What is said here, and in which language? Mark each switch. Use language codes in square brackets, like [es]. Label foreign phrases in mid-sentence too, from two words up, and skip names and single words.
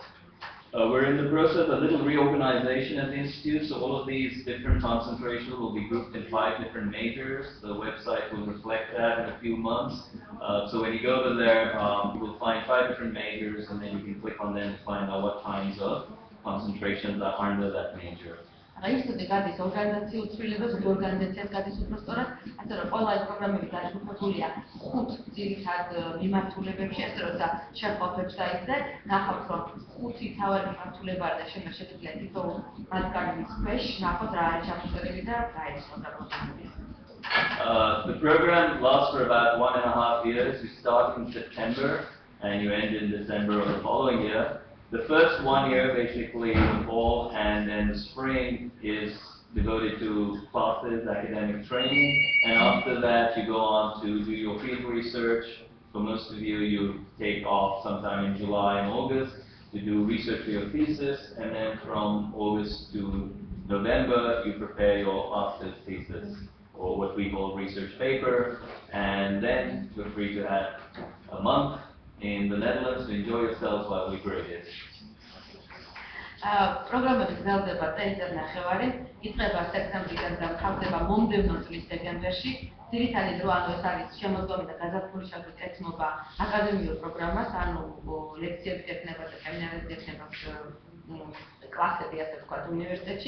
[en] We're in the process of a little reorganization at the Institute, so all of these different concentrations will be grouped in 5 different majors. The website will reflect that in a few months. So when you go over there, you will find 5 different majors, and then you can click on them to find out what kinds of concentrations are under that major. [ka] ინსტიტუტი გადის ორგანიზაციულ ცვლილებას, ორგანიზაციას გადის უბრალოდ, ასე რომ ყველა ეს პროგრამები დაჯგუფებულია 5 ძირითად მიმართულებებში, ასე რომ შევხვდით ვებსაიტზე, ნახავთ რომ 5 თავარი მიმართულება არის და შემდეგ შეგიძლიათ თითოეულ მათგანის ქვეშ ნახოთ რა არის ჩამოწერილი და რა არის პროგრამები. [en] The program lasts for about 1.5 years. You start in September and you end in December of the following year. The first 1 year basically in the fall and then the spring is devoted to classes, academic training, and after that you go on to do your field research. For most of you, you take off sometime in July and August to do research for your thesis, and then from August to November you prepare your master's thesis, or what we call research paper, and then you're free to have a month in the Netherlands to enjoy yourselves while we grade it. [ka] პროგრამები გრძელდება წელიწად ნახევარი, იწყება სექტემბრიდან და მთავრდება მომდევნო წლის დეკემბერში. ძირითადი დრო ანუ ეს არის შემოდგომი და გაზაფხული შეგიძლიათ ეთმობა აკადემიურ პროგრამას, ანუ ლექციები ექნება და სემინარები ექნება კლასები, ასე ვთქვათ, უნივერსიტეტში.